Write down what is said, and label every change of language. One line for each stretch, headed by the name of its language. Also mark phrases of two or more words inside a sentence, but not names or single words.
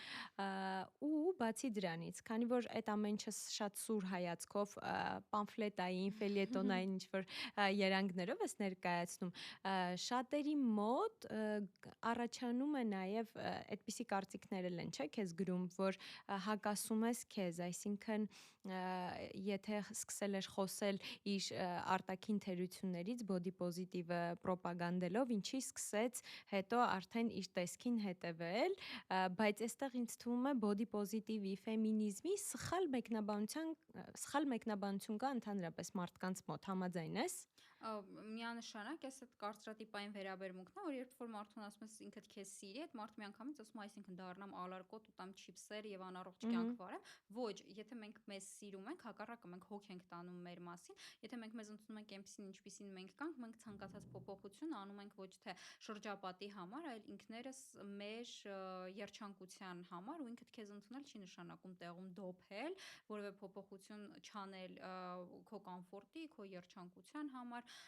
Armenian: ու բացի դրանից, քանի որ այդ ամեն ինչը շատ սուր հայացքով պամֆլետային, ֆելյետոնային ինչ-որ երանգներով ես ներկայացնում, շատերի մոտ առաջանում է նաև այդպիսի կարծիքներ են, չէ՞, քեզ գրում, որ հակասում ես քեզ, այսինքն եթե սկսել էր խոսել իր արտաքին թերություններից
English: body positive-
Armenian: ը պրոպագանդելով, ինչի սկսեց հետո արդեն իր տեսքին հետևել, բայց այստեղ ինձ թվում է
English: body positive-
Armenian: ի, ֆեմինիզմի սխալ մեկնաբանություն կա ընդհանրապես մարդկանց մոտ, համաձայն ես։ Միանշանակ էս այդ կարծրատիպային վերաբերմունքն է, որ երբ որ մարդուն ասում ես ինքդ քեզ սիրի, այդ մարդ միանգամից ասում է, այսինքն դառնամ ալարկոտ ու տամ չիփսեր եւ անառողջ կյանք վարեմ։ Ոչ, եթե մենք մեզ սիրում ենք, հակառակը մենք հոգ ենք տանում մեր մասին, եթե մենք մեզ ընդունում ենք այնպեսին, ինչպեսին մենք կանք, մենք ցանկացած փոփոխություն անում ենք ոչ թե շրջապատի համար, այլ ինքներս մեր երջանկության համար, ու ինքդ քեզ ընդունել չի նշանակում տեղում դոփել, որևէ փոփոխություն չանել քո կոմֆորտի, քո երջանկության համար,